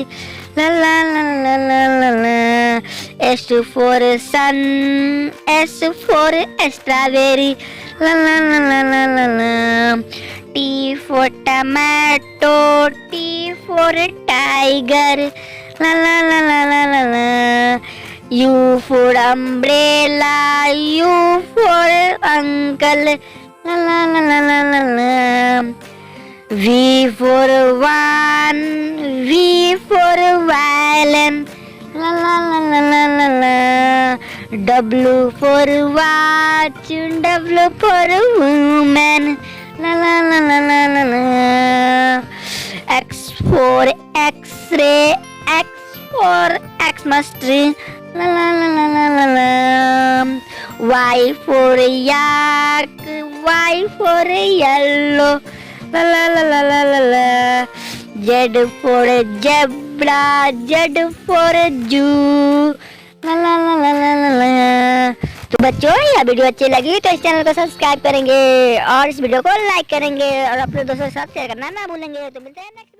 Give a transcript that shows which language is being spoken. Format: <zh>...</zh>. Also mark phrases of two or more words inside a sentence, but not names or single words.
<en>La la la la la la la. S for sun, S for strawberry. La la la la la la la. T for tomato, T for tiger. La la la la la la la. U for umbrella, U for uncle. La la la la la la la. V for van, V for violin. La la la la la la la. W for watch, W for woman. La la la la la la la. X for X-ray, X for Xmas tree. La la la la la la la. Y for yak, Y for yellow. La la la la la la la. Z for zebra, Z for zoo. La la la la la la la.</en> <hi>तो बच्चों यह वीडियो अच्छी लगी तो इस चैनल को सब्सक्राइब करेंगे और इस वीडियो को लाइक करेंगे और अपने दोस्तों के साथ शेयर करना ना भूलेंगे। तो मिलते हैं नेक्स्ट</hi>